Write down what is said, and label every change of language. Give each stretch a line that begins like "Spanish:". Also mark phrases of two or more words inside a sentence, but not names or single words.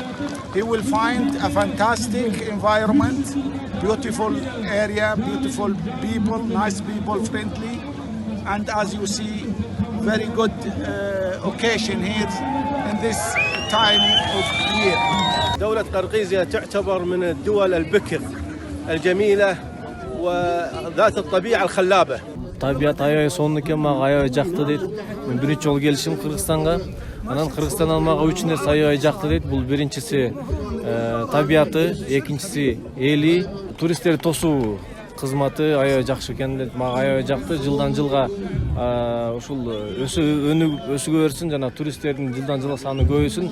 English: He will find a fantastic environment, beautiful area, beautiful people, nice people, friendly. And as you see, very good occasion here in this time of year.
Arabic: دولة قرقيزيا تعتبر من الدول البكر الجميلة وذات الطبيعة الخلابة.
Kyrgyz: Tabiat aябай сонун экен, мага аябай жакты дейт. Мен биринчи жолу келишим Кыргызстанга. Анан Кыргызстандан мага 3 нерсе аябай жакты дейт. Бул биринчиси табиаты, экинчиси эли, туристтер тосуу кызматы аябай жакшы экен дейт. Мага аябай жакты. Жылдан жылга ушул өсүгө берсин, жана туристтердин жылдан жылга саны көбөйсүн.